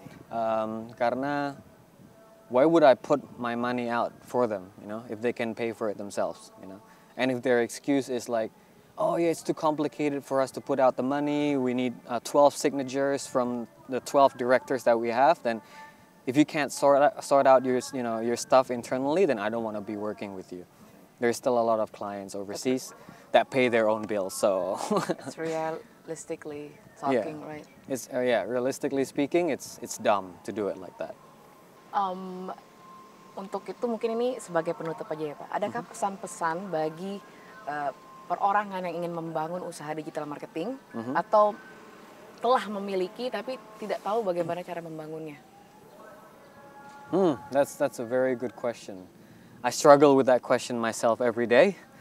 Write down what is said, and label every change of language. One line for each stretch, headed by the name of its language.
English: Karena why would I put my money out for them, if they can pay for it themselves, And if their excuse is like, oh yeah, it's too complicated for us to put out the money, we need 12 signatures from the 12 directors that we have, then if you can't sort out your stuff internally, then I don't want to be working with you. There's still a lot of clients overseas that pay their own bills, so. It's realistically talking, right? It's realistically speaking, it's dumb to do it like that.
Indonesian: Untuk itu mungkin ini sebagai penutup aja ya Pak. Adakah pesan-pesan bagi perorangan yang ingin membangun usaha digital marketing atau telah memiliki tapi tidak tahu bagaimana cara membangunnya?
English: That's a very good question. I struggle with that question myself every day.